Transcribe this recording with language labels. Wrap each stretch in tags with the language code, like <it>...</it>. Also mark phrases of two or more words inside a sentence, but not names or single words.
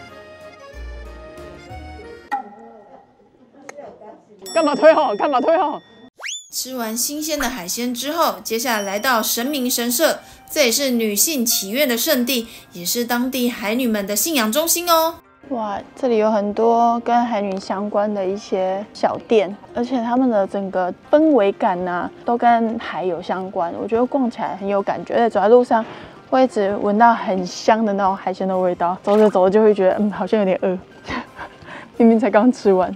<zh>干嘛推后？干嘛推后？吃完新鮮的海鮮之後，接下來來到神明神社，這也是女性祈願的聖地，也是當地海女們的信仰中心哦。哇，這裡有很多跟海女相關的一些小店，而且他們的整個氛圍感啊，都跟海有相關。我覺得逛起來很有感覺，而且走在路上會一直聞到很香的那種海鮮的味道。走着走着就會覺得，好像有點餓，明明才剛吃完。</zh>